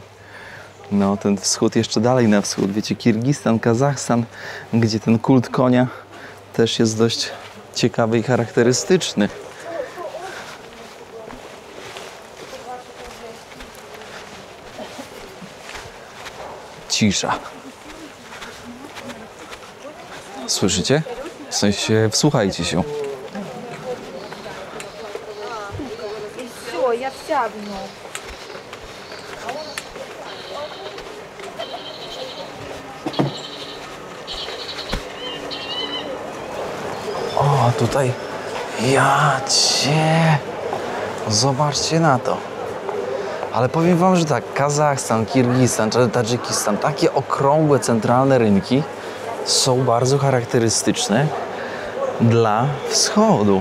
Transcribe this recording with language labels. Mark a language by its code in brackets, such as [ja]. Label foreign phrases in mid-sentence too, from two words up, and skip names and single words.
[pl] No, ten wschód jeszcze dalej na wschód. Wiecie, Kirgistan, Kazachstan, gdzie ten kult konia też jest dość ciekawy i charakterystyczny. Cisza. Słyszycie? W sensie, wsłuchajcie się. [ru] Все, я вся в нем. [pl] O, tutaj. Ja cię. Zobaczcie na to. Ale powiem wam, że tak, Kazachstan, Kirgistan, Tadżykistan, takie okrągłe, centralne rynki są bardzo charakterystyczne dla wschodu.